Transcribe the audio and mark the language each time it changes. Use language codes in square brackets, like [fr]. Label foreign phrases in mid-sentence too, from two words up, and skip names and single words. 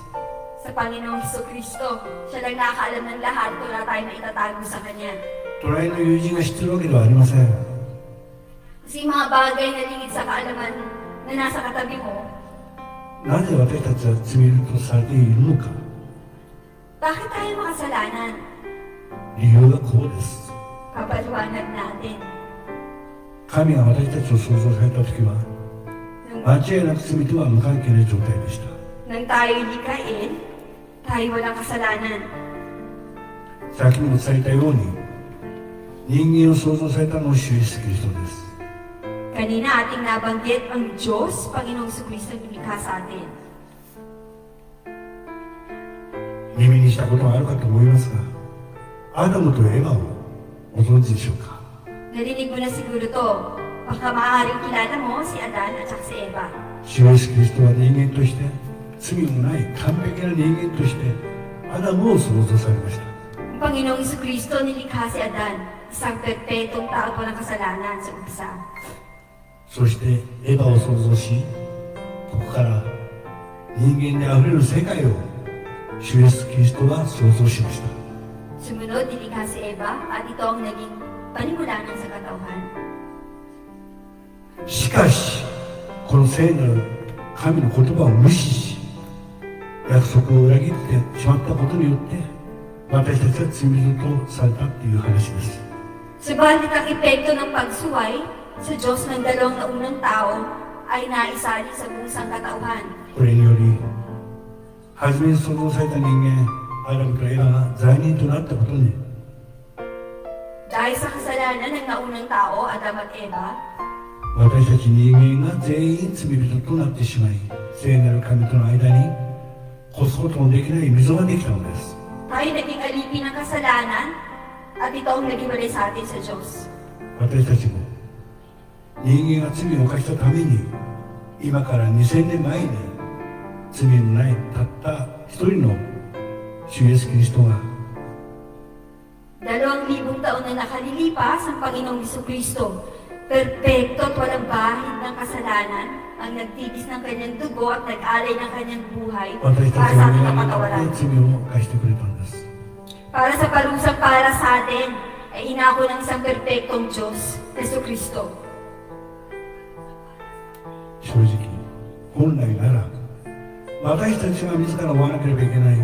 [tl] Sa Panginoong Hesukristo, siya lang nakakaalam ng lahat at wala tayong maitatago sa Kanya. [ja] 隣の友人が知ってるわけではありません。 [tl] Kasi yung mga bagay na lingid sa kaalaman na nasa katabi mo, [ja] なぜ私たちは罪人とされているのか。 [tl] bakit tayo makasalanan? [ja] 理由はこうです。 [tl] Papaliwanag natin. [ja] 神が私たちを創造された時は、間違いなく罪とは無関係な状態でした。 [tl] Nang tayo likain, tayo walang kasalanan. [ja] 先にも伝えたように、人間を創造されたのは主イエスキリストです。 [tl] Kanina ating nabanggit ang Diyos, Panginoong Jesucristo, ang lumikha sa atin. [ja] 耳にしたことがあるかと思いますが、アダムとエバをご存知でしょうか。 [tl] Narinig mo na siguro to. Baka maaaring kilala mo si Adan at saka si Eva. [ja] 主イエスキリストは人間として、罪もない完璧な人間として、アダムを創造されました。 [tl] Ang Panginoong Jesucristo nilikha si Adan, isang perpetong tao po ng kasalanan sa umpisa. [ja] そしてエヴァを創造し、ここから人間にあふれる世界を主イエスキリストは創造しました。 [tl] Sumunod, nilikha si Eva at ito ang naging panimula ng sa katauhan. [ja] しかし、この聖なる神の言葉を無視し、約束を裏切ってしまったことによって、私たちは罪人とされたっていう話です。 [tl] Subalit ang epekto ng pagsuway sa Diyos ng dalawang naunang tao ay naisali sa buong sangkatauhan. [ja] これにより、初めに創造された人間、アダムとエヴァが罪人となったことに、 [tl] Dahil sa kasalanan ng naunang tao, Adam at Eva, [ja] 私たち人間が全員罪人となってしまい、聖なる神との間に越すことのできない溝ができたのです。 [tl] tayo naging alipin ng kasalanan at ito ang naghiwalay sa atin sa Diyos. [ja] 私たちも人間が罪を犯したために、今から2000年前に罪のないたった一人の主イエスキリストが [tl] 2,000 taon na nakalilipas ang Panginoong Jesucristo, perpekto at walang bahid ng kasalanan, ang nagtibis ng kanyang dugo at nag-alay ng kanyang buhay [ja] 私た [tl] para [ja] ち [tl] sa [ja] の [tl] ating [ja] 皆に [tl] kapatawaran. [ja] よって罪を犯してくれたんです。 [tl] Para sa parusang para sa atin, ay inako ng isang perpektong Diyos, Jesucristo. [ja] 正直、本来なら私たちが自ら追わなければいけない